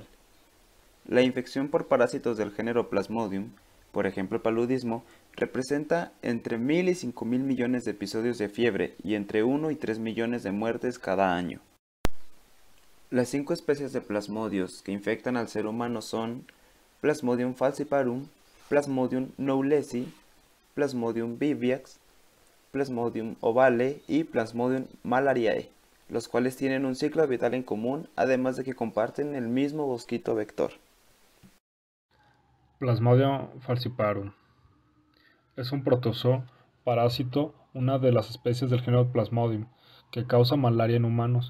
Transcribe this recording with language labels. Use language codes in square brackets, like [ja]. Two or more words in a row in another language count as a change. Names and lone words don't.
[es] La infección por parásitos del género Plasmodium, por ejemplo el paludismo, representa entre 1.000 y 5.000 millones de episodios de fiebre y entre 1 y 3 millones de muertes cada año. Las 5 especies de plasmodios que infectan al ser humano son Plasmodium falciparum, Plasmodium knowlesi, Plasmodium vivax, Plasmodium ovale y Plasmodium malariae, los cuales tienen un ciclo vital en común, además de que comparten el mismo mosquito vector. Plasmodium falciparum es un protozoo parásito, una de las especies del género Plasmodium, que causa malaria en humanos.